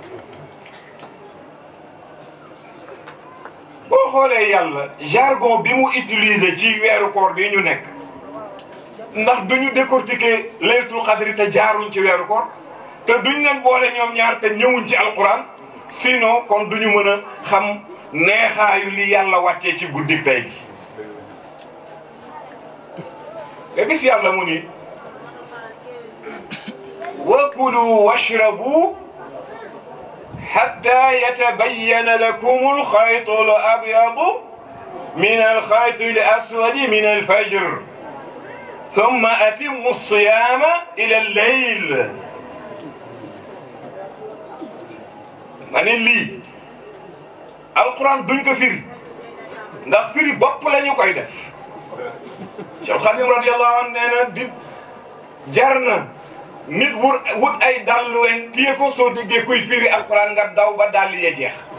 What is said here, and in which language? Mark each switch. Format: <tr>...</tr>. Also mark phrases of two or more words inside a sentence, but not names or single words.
<wo>boo xoolee yàlla jargon bi mu utiliser ci weeru koor bi ñu nekk ndax duñu décortiquer</wo> <ar>ليلة القدر</ar> <wo>te jaaruñ ci weeru koor te duñ leen boole ñoom ñaar te ñëwuñ ci alquran sinon kon duñu mën a xam neexaayu li yàlla wàccee ci guddik tey gi nga gis yàlla mu ni</wo> <ar>وكلوا واشربوا حتى يتبين لكم الخيط الأبيض من الخيط الأسود من الفجر ثم أتموا الصيام إلى الليل</ar> <wo>ma ne lii alquran duñ ko firi ndax firi bopp la ñu koy def Cheikh Khadim</wo> <ar>رضي الله عنه</ar> <wo>nee na di jar na nit wut ay dàll weñ téye ko soo déggee kuy firi alquran nga daw ba dàll yee jeex</wo>